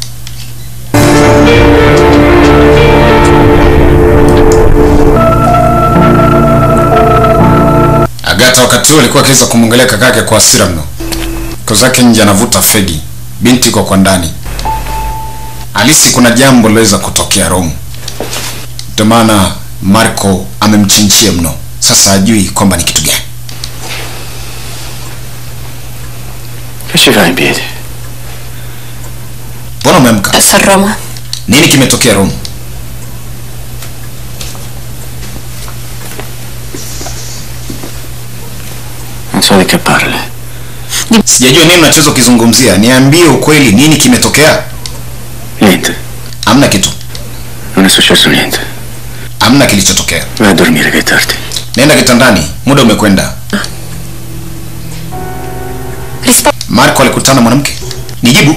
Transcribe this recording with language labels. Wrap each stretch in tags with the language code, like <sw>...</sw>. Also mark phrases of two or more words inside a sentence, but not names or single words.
<sw>Agata wakati alikuwa akiweza kumwangalia kakake kwa hasira mno. Kozake nje anavuta fegi. Binti kwa ndani. Alisi kuna jambo laweza kutokea Rome. Ndio maana Marco amemchinchia mno. Sasa hajui kwamba ni kitu gani.</sw> <it>Che ci fai in piedi?</it> <sw>Mbona umeamka?</sw> <it>Adesso a Roma.</it> <sw>Nini kimetokea Rome?</sw> <it>Non so di che parli.</it> <sw>Sijajua nini unachoweza kuzungumzia. Niambie ukweli, nini kimetokea?</sw> <it>Niente.</it> <sw>Hamna kitu.</sw> <it>Non è successo niente.</it> <sw>Hamna kilichotokea.</sw> <it>Vai a dormire che è tardi.</it> <sw>Nenda kitandani, muda umekwenda. Marco alikutana mwanamke. Nijibu.</sw>